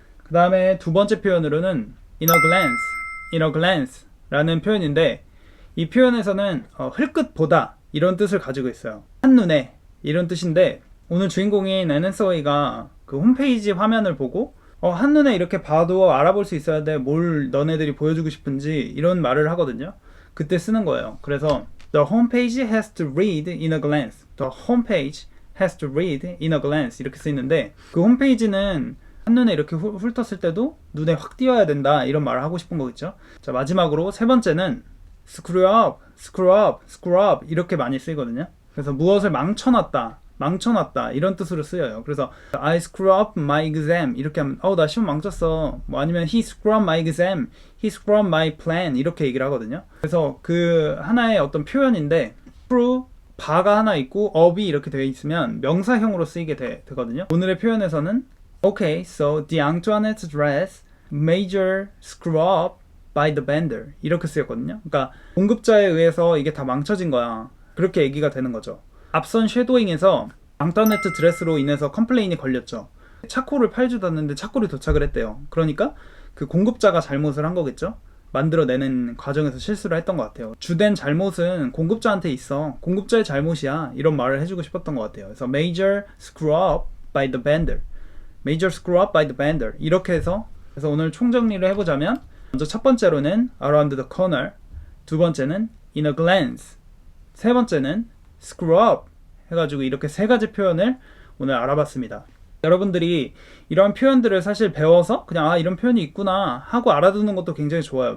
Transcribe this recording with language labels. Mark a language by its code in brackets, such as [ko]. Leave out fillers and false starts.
[ko] 그 다음에 두 번째 표현으로는 [en] in a glance [ko] 라는 표현인데 이 표현에서는 흘끗보다 이런 뜻을 가지고 있어요. 한눈에 이런 뜻인데 오늘 주인공인 애넨서웨이가 그 홈페이지 화면을 보고 한눈에 이렇게 봐도 알아볼 수 있어야 돼. 뭘 너네들이 보여주고 싶은지 이런 말을 하거든요. 그때 쓰는 거예요. [en] 그래서 the homepage has to read in a glance. the homepage has to read in a glance [ko] 이렇게 쓰이는데 그 홈페이지는 한눈에 이렇게 훑었을 때도 눈에 확 띄어야 된다 이런 말을 하고 싶은 거겠죠. 자, 마지막으로 세 번째는 [en] screw up [ko] 이렇게 많이 쓰이거든요. 그래서 무엇을 망쳐놨다 이런 뜻으로 쓰여요. 그래서 [en] I screw up my exam [ko] 이렇게 하면 나 시험 망쳤어. 뭐 아니면 [en] he screw up my exam, he screw up my plan [ko] 이렇게 얘기를 하거든요. 그래서 그 하나의 어떤 표현인데 screw 바가 하나 있고 up이 이렇게 되어 있으면 명사형으로 쓰이게 되거든요. 오늘의 표현에서는 [en] Okay, so the Antoinette's dress major screw up by the vendor [ko] 이렇게 쓰였거든요. 그러니까 공급자에 의해서 이게 다 망쳐진 거야. 그렇게 얘기가 되는 거죠. 앞선 쉐도잉에서 앙토네트 드레스로 인해서 컴플레인이 걸렸죠. 차코를 팔주었는데 차코를 도착을 했대요. 그러니까 그 공급자가 잘못을 한 거겠죠. 만들어내는 과정에서 실수를 했던 것 같아요. 주된 잘못은 공급자한테 있어. 공급자의 잘못이야. 이런 말을 해주고 싶었던 것 같아요. [en] 그래서 major screw up by the vendor. major screw up by the vendor. [ko] 이렇게 해서 그래서 오늘 총정리를 해보자면 먼저 첫 번째로는 [en] around the corner, [ko] 두 번째는 [en] in a glance, [ko] 세 번째는 [en] screw up [ko] 해가지고 이렇게 세 가지 표현을 오늘 알아봤습니다. 여러분들이 이런 표현들을 사실 배워서 그냥 이런 표현이 있구나 하고 알아두는 것도 굉장히 좋아요.